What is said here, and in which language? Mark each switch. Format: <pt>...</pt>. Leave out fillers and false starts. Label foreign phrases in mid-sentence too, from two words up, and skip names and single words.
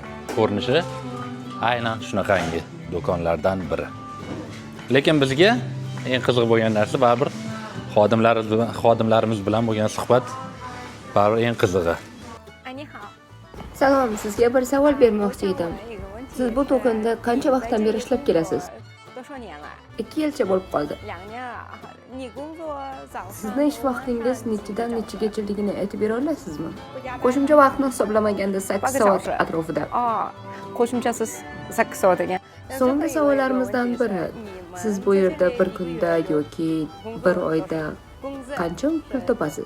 <uz>Ko'rinishi aynan shunaqangi do'konlardan biri. Lekin bizga eng qiziq bo'lgan narsa baribir xodimlarimiz bilan bo'lgan suhbat baribir eng qizig'i.</uz> <zh>哎，你好，</zh> <uz>Salom, sizga bir savol bermoqchi edim. Siz bu do'konda qancha vaqtdan beri ishlab kelasiz?</uz> <zh>多少年了？</zh> <uz>2 yilcha bo'lib qoldi.</uz> <zh>2 年了。你工作早上</zh> <uz>Sizni ish vaqtingiz nechidan nechigachaligini aytib bera olasizmi? Qo'shimcha vaqtni hisoblamaganda 8 soat atrofida. 哦，qo'shimchasiz 8 soat ekan. So'nggi savollarimizdan biri. Siz bu yerda bir kunda yoki bir oyda qancha pul topasiz?</uz>